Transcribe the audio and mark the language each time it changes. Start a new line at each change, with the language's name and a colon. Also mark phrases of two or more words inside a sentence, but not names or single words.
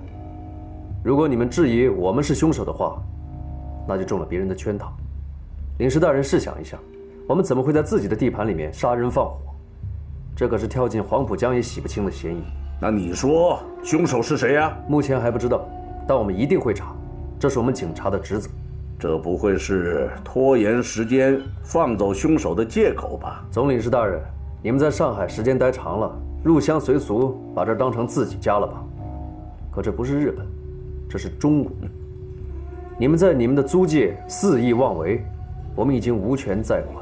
Chinese: 如果你们质疑我们是凶手的话，那就中了別人的圈套。領事大人試想一下，我們怎麼會在自己的地盤裡面殺人放火？這可是跳進黃浦江也洗不清的嫌疑。那你說兇手是誰呀？目前還不知道，但我們一定會查，這是我們警察的職責。這不會是拖延時間放走兇手的借口吧？總領事大人，你們在上海時間待長了，入鄉隨俗，把這兒當成自己家了吧？可這不是日本，這是中國。你們在你們的租界肆意妄為，我們已經無權再管。